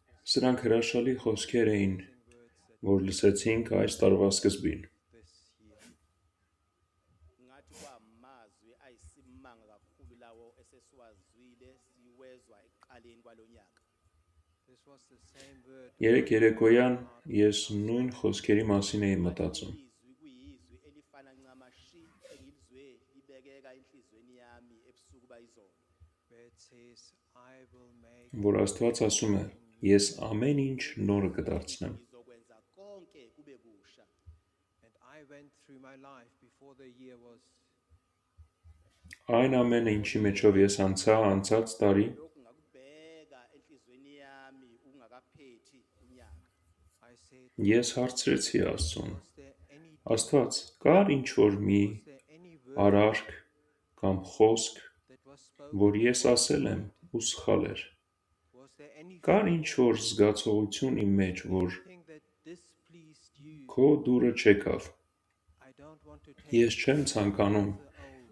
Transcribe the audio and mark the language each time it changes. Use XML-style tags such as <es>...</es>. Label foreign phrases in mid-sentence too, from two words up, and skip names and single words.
<hy>Սրանք հրաշալի խոսքեր էին, որ լսեցինք այս տարվա սկզբին։</hy> <en>this year.</en> <zu>ngathi kwamazwi ayisimanga kakhulu lawo esesiwazwile siwezwa ekuqaleni kwalonyaka.</zu> <en>This was the same word.</en> <hy>Երեք երեկոյան ես նույն խոսքերի մասին էի մտածում։</hy> <zu>Izwi kuyizwi elifana ncamashi engilizwe libekeka enhlizweni yami ebusuku bayizolo.</zu> <en>Where it says, I will make</en> <hy>Որ Աստված ասում է. Ես ամեն ինչ նորը կդարձնեմ։</hy> <zu>Ngizokwenza konke kube kusha.</zu> <en>and I went through my life before the year was</en> <hy>Այն ամենը, ինչի մեջով ես անցա անցած տարի,</hy> <zu>Lokhu ngakubheka enhlizweni yami ungakaphethi unyaka.</zu> <en>I said,</en> <hy>ես հարցրեցի Աստծուն.</hy> <en>was there any</en> <hy>Աստված, կար ինչ-որ մի</hy> <en>was there any word</en> <hy>արարք կամ խոսք,</hy> <en>that was spoken?</en> <hy>որ ես ասել եմ ու սխալ էր։</hy> <en>Was there any</en> <hy>Կար ինչ-որ զգացողություն իմ մեջ, որ</hy> <en>thing that displeased you?</en> <hy>քո դուրը չեկավ։</hy> <en>I don't want to take</en> <hy>Ես չեմ ցանկանում</hy> <en>the old.</en>